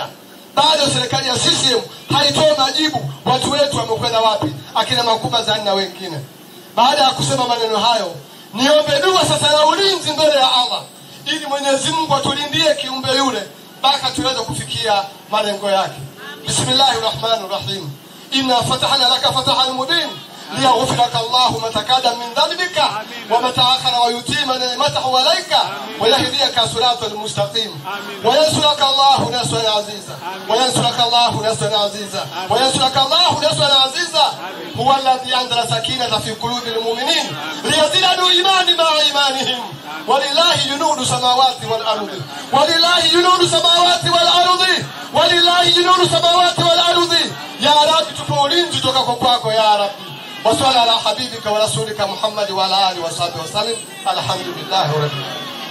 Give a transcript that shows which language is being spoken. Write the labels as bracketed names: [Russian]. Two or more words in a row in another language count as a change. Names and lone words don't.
[Swahili] Bado serikali ya CCM haitoi majibu watu wetu wamekwenda wapi, akina Makuba Zani na wengine. Baada ya kusema maneno hayo, niombe dua sasa la ulinzi mbele ya Allah ili Mwenyezi Mungu atulindie kiumbe yule mpaka tuweze kufikia malengo yake. [Arabic] بسم الله الرحمن الرحيم. إنا فتحنا لك فتحا مبينا ليغفر لك الله ما تقدم من ذنبك وما تأخر ويتم نعمته عليك ويهديك صراطا مستقيما وينصرك الله نصرا عزيزا وينصرك الله نصرا عزيزا وينصرك الله نصرا عزيزا هو الذي أنزل السكينة في قلوب المؤمنين ليزدادوا إيمانا مع إيمانهم ولله جنود السماوات والأرض ولله جنود السماوات والأرض ولله جنود السماوات والأرض walillahi junudu samawati wal ardi walillahi junudu samawati wal ardi. يا رب, [Swahili] tupe ulinzi toka kwako [Arabic] يا رب. وصلى الله على حبيبك ورسولك محمد وعلى آله وصحبه وسلم. الحمد لله رب العالمين.